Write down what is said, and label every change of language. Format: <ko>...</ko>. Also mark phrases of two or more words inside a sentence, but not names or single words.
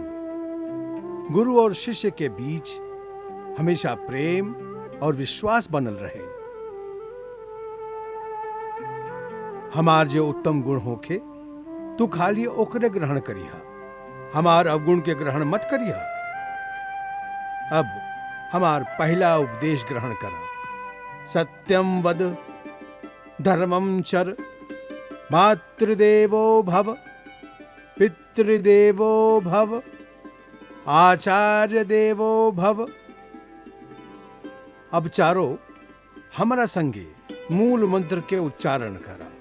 <bho>गुरु और शिष्य के बीच हमेशा प्रेम और विश्वास बनल रहे। हमार जो उत्तम गुण होखे तू खाली ओकरे ग्रहण करिहा, हमार अवगुण के ग्रहण मत करिहा। अब हमार पहला उपदेश ग्रहण करा।</bho> <sa>सत्यम वद, धर्मम चर, मातृदेवो भव, पितृदेवो भव, आचार्य देवो भव।</sa> <bho>अब चारों हमारा संगे मूल मंत्र के उच्चारण करा।</bho>